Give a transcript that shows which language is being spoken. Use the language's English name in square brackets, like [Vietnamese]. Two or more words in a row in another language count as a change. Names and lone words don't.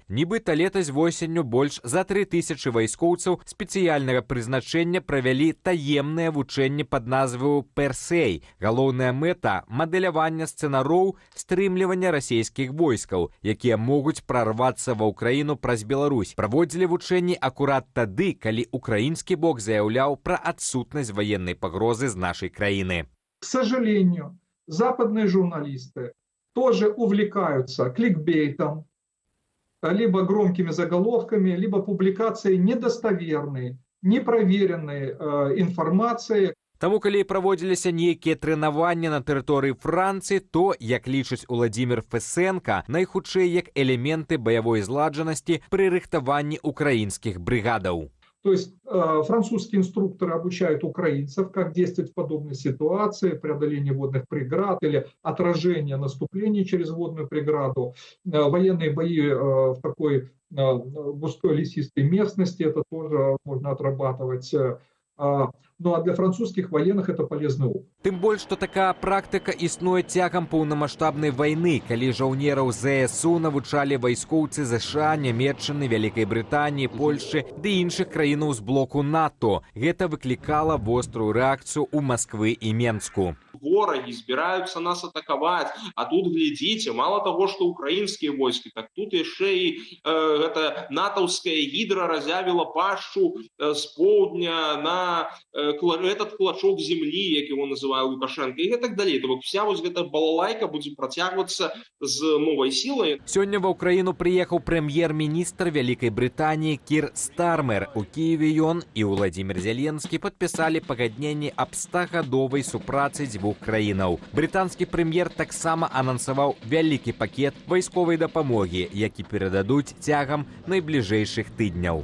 [Belarusian] Нібыта летась восенню больш за 3000 вайскоўцаў спецыяльнага прызначэння правялі таемнае вучэнне пад назваю «Персей». Галоўная мэта – мадэлявання сцэнароў стрымлівання расійскіх войскаў, якія могуць прарвацца ва ўкраіну праз Беларусь. Праводзілі вучэнні акурат тады, калі украінскі бок заяўляў пра адсутнасць ваеннай пагрозы з нашай краины. [Russian] К сожалению, западные журналисты тоже увлекаются кликбейтом, либо громкими заголовками, либо публикацией недостоверной, непроверенной информации. [Belarusian] Таму, калі праводзіліся нейкія трэнаванні на тэрыторыі Францыі, то, як лічыць Уладзімір Фесенка, найхутчэй як элементы баявой зладжанасці пры рыхтаванні украінскіх брыгадаў. [Russian] То есть французские инструкторы обучают украинцев, как действовать в подобной ситуации, преодоление водных преград или отражение наступлений через водную преграду. Военные бои в такой густой лесистой местности, это тоже можно отрабатывать. Ну а для французских военных это полезный опыт. [Belarusian] Тым больш, што такая практыка існуе цягам паўнамаштабнай вайны, калі жаўнераў ЗСУ навучалі вайскоўцы ЗША, Нямецчыны, Вялікай Брытаніі, Польшчы ды іншых краінаў з блоку НАТО. Гэта выклікала вострую рэакцыю ў Масквы і Менску. [Ukrainian] Вораги збираются [Russian] нас атаковать, а тут, глядите, мало того, что украинские войска, так тут еще и натовская гидра разявила пашу с поўдня на этот клочок земли, як его называю Лукашенко, и так далее. То вся вот эта балалайка будет протягиваться с новой силой. [Belarusian] Сёння ва ўкраіну прыехаў прэм'ер-міністр Вялікай Брытаніі Кір Стармер. У Киеве ён і Уладзімір Зеленскі падпісалі пагадненне аб 100-гадовай супрацы дзвюх абодвух краінаў. Брытанскі прэм'ер таксама анансаваў вялікі пакет вайсковай дапамогі, які перададуць цягам найбліжэйшых тыдняў.